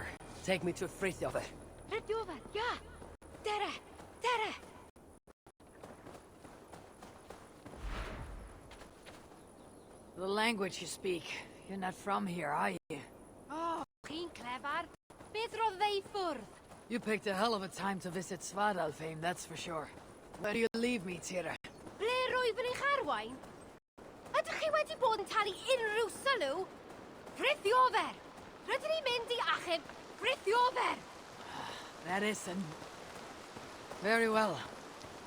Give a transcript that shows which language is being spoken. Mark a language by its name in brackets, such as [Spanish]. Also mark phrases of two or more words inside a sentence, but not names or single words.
[English] Take me to Frithjofr. [Welsh] Frithjofr, ja! Dere! [English] The language you speak. You're not from here, are you? [Welsh] Oh, chi'n clever. Beth roedd fe I ffwrdd? [English] You picked a hell of a time to visit Svartalfheim, that's for sure. Where do you leave me, Tira? [Welsh] Ble rwyf yn eich arwain? Ydych chi wedi bod yn talu unrhyw sylw? Frithjofr! Rydyn ni'n mynd I achub Frithjofr! [English] That isn't... Very well.